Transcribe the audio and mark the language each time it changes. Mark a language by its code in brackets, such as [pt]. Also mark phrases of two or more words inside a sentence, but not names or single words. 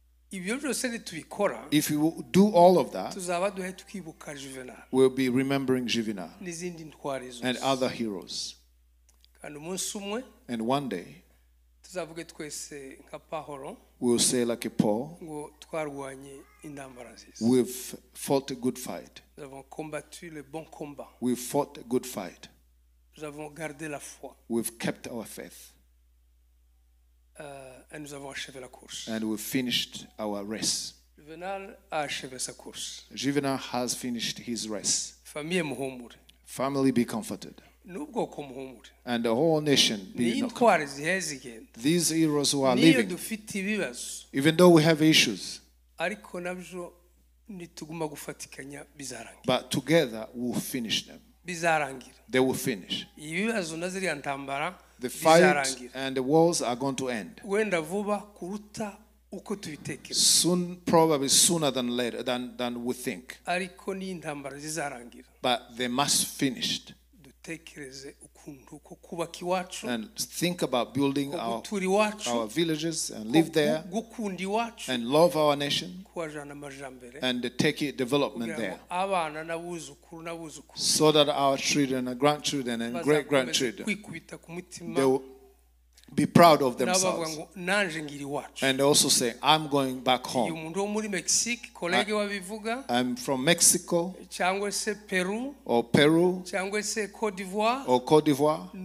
[en] If you do all of that, we'll be remembering Juvenal and other heroes. And one day, we'll say like a Paul, we've fought a good fight. We've fought a good fight. [fr] Nous avons gardé la foi. [en] We've kept our faith. [fr] Et nous avons achevé la course. [en] And we've finished our race. [fr] Juvenal a achevé sa course. [en] Juvenal has finished his race. [rw] Famille muhumure. [en] Family, be comforted. [rw] N'ubwoko muhumure. [en] And the whole nation be [rw] intwari zihezigenda. [en] These heroes who are living, [rw] dufite ibibazo, [en] even though we have issues, [rw] ariko nabyo nituguma gufatikanya bizarangira. [en] But together we'll finish them. [rw] Bizarangira. [en] They will finish. [rw] Ibibazo naziriya ntambara [en] the fight and the wars are going to end. [rw] Wenda vuba kuruta uko tubitekereza. [en] Soon, probably sooner than later than we think. [rw] Ariko ni intambara zizarangira. [en] But they must finish. [rw] Dutekereze ukuntu ko kubaka iwacu. [en] And think about building our villages and live there. [rw] Gukunda iwacu. [en] And love our nation. [rw] Kuwajana amajambere. [en] And take it development there. [rw] Abana n'abuzukuru n'abuzukuru. [en] So that our children and grandchildren and great grandchildren, they will be proud of themselves. And also say, I'm going back home. I'm from Mexico or Peru or Cote d'Ivoire.